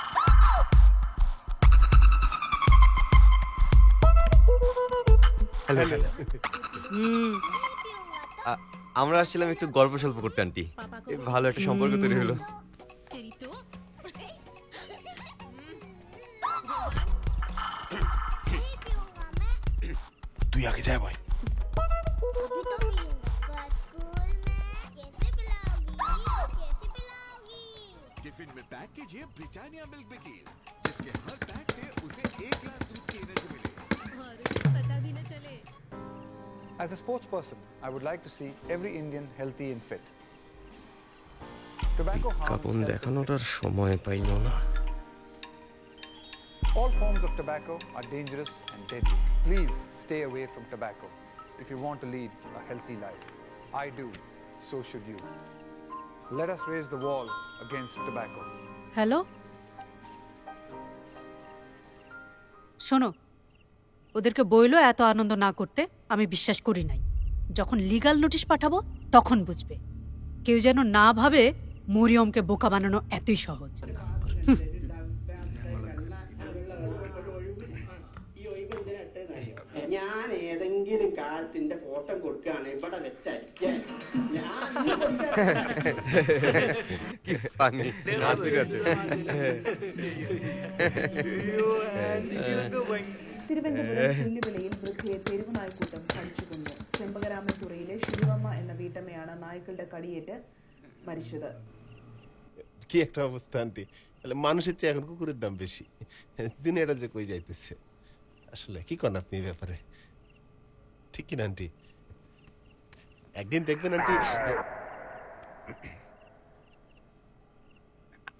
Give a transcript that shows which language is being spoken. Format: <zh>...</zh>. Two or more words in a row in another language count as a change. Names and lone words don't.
<bn>আমরা আসছিলাম একটু গল্প সল্প করতে আন্টি, ভালো একটা সম্পর্ক তৈরি হলো। তুই আগে যায় ভাই।</bn> <hi>टिफिन में पैक कीजिए ब्रिटानिया मिल्क बिकीज, जिसके हर पैक से उसे 1 ग्लास दूध की एनर्जी मिले। पता भी न चले।</hi> <en>As a sports person, I would like to see every Indian healthy and fit. Tobacco কাপন harms</en> <bn>দেখানোর সময় পাইল না।</bn> <en>all forms of tobacco are dangerous and deadly. Please stay away from tobacco if you want to lead a healthy life. I do, so should you. Let us raise the wall against tobacco.</en> <bn>হ্যালো, শোনো, ওদেরকে বইলো এত আনন্দ না করতে। আমি বিশ্বাস করি নাই। যখন</bn> <en>legal notice</en> <bn>পাঠাবো তখন বুঝবে। কেউ যেন না ভাবে মরিয়মকে বোকা বানানো এতই সহজ।</bn> <ml>ഞാൻ ഏതെങ്കിലും കാലത്തിന്റെ ഫോട്ടോ കൊടുക്കുകയാണ് ഇവിടെ വെച്ചടിക്കാൻ</ml> <bn>কি ফানি নাসির আছে।</bn> <ml>തിരുവനന്തപുരം പുല്ലുവിളയിൽ വൃദ്ധയെ തെരുവ് നായ്ക്കൂട്ടം കടിച്ചുകൊന്നു. ചെമ്പകരാമൻതുറയിലെ ശിവമ്മ എന്ന വീട്ടമ്മയാണ് നായ്ക്കളുടെ കടിയേറ്റ് മരിച്ചത്.</ml> <bn>কি একটা অবস্থা আন্টি, মানুষের চেয়ে এখন কুকুরের দাম বেশি। দুনিয়াটা যে কই যাইতেছে, আসলে কি করেন আপনি এই ব্যাপারে? ঠিক কিনা আন্টি? একদিন দেখবেন আন্টি,</bn>